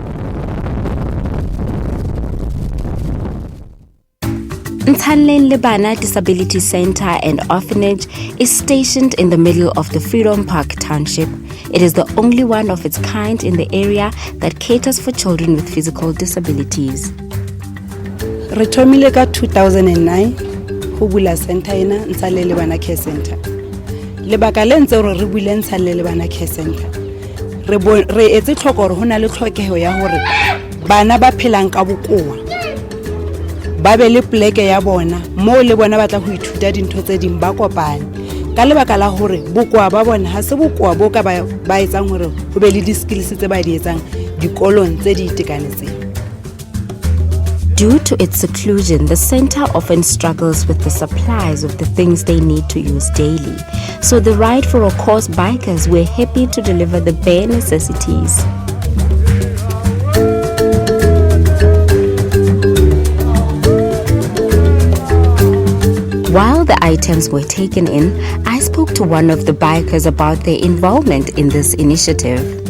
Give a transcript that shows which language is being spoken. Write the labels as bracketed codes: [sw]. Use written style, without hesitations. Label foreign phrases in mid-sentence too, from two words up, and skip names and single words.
[en] Nthanleng Lebana Disability Center and Orphanage is stationed in the middle of the Freedom Park Township. It is the only one of its kind in the area that caters for children with physical disabilities. [st] Re thomile ka 2009 go bula center ena Nthanleng Lebana Care Center. Lebaka le ntse re bule Nthanleng Lebana Care Center. Re etse tlhoko gore hona le tlhokeho ya hore bana ba phelang ka bokoa ba be le pleke ya bona mo le bona ba tla go ithuta dintho tse ding ba kopane ka lebaka la hore bokoa ba bona ha se bokoa bo ka ba etsang hore go be le di-skills tse ba di etsang dikolong tse di itekanetseng. [en] Due to its seclusion, the center often struggles with the supplies of the things they need to use daily. So the Ride for a Course bikers were happy to deliver the bare necessities. While the items were taken in, I spoke to one of the bikers about their involvement in this initiative.